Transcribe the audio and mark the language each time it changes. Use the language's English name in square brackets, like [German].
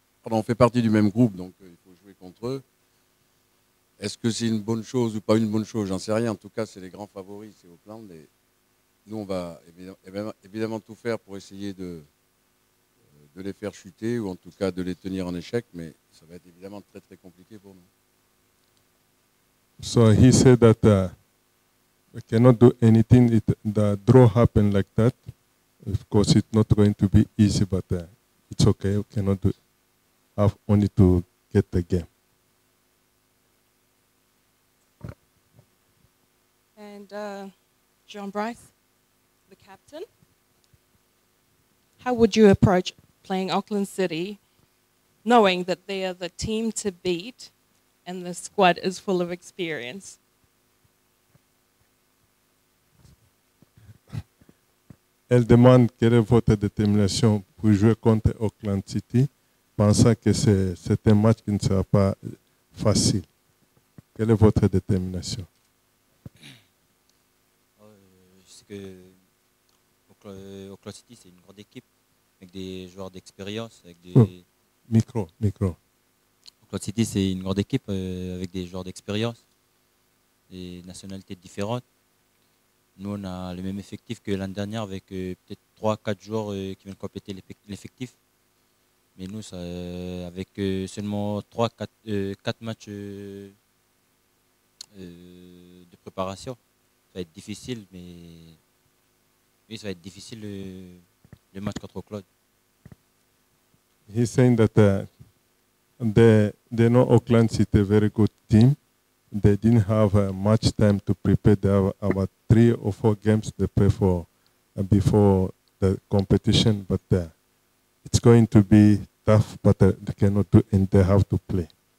[French] On fait partie du même groupe, donc il faut jouer contre eux. Est-ce que c'est une bonne chose ou pas une bonne chose? J'en sais rien. En tout cas, c'est les grands favoris, c'est Auckland. Et nous, on va évidemment tout faire pour essayer de les faire chuter ou en tout cas de les tenir en échec, mais ça va être évidemment très très compliqué pour nous. [English] So he said that we cannot do anything if the draw happen like that. Of course, it's not going to be easy, but it's okay. We cannot do have only to get the game. And John Bryce, the captain, how would you approach playing Auckland City, knowing that they are the team to beat and the squad is full of experience? [French] Elle demande quelle est votre détermination pour jouer contre Auckland City, pensant que c'est un match qui ne sera pas facile. Quelle est votre détermination? Je sais que Auckland City, c'est une grande équipe avec des joueurs d'expérience. Micro. Auckland City, c'est une grande équipe avec des joueurs d'expérience, des nationalités différentes. Nous, on a le même effectif que l'année dernière avec peut-être 3-4 joueurs qui viennent compléter l'effectif. Mais nous, avec seulement 3-4 matchs de préparation, ça va être difficile, mais oui, ça va être difficile le match contre Auckland. [English] He's saying that they know Auckland City a very good team. They didn't have much time to prepare. They have about 3 or 4 games they play for before the competition, but it's going to be tough, but they cannot do and they have to play.